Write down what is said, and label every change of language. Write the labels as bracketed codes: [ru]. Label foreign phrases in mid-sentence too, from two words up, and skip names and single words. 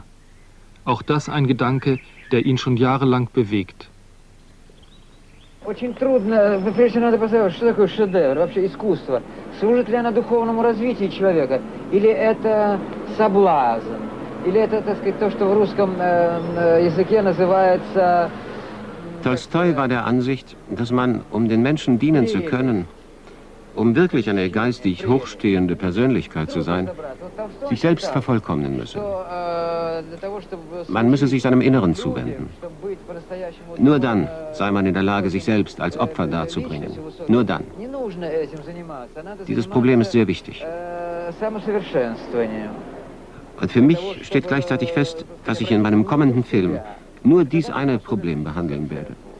[de] Auch das ein Gedanke, der ihn schon jahrelang bewegt. [ru] Очень трудно, прежде надо поставить, что такое шедевр, вообще искусство. Служит ли оно духовному развитию человека, или это соблазн, или это, так сказать, то, что в русском языке называется... [de] Tolstoi war der Ansicht, dass man, um den Menschen dienen zu können, um wirklich eine geistig hochstehende Persönlichkeit zu sein, sich selbst vervollkommnen müsse. Man müsse sich seinem Inneren zuwenden. Nur dann sei man in der Lage, sich selbst als Opfer darzubringen. Nur dann. Dieses Problem ist sehr wichtig. Und für mich steht gleichzeitig fest, dass ich in meinem kommenden Film nur dies eine Problem behandeln werde.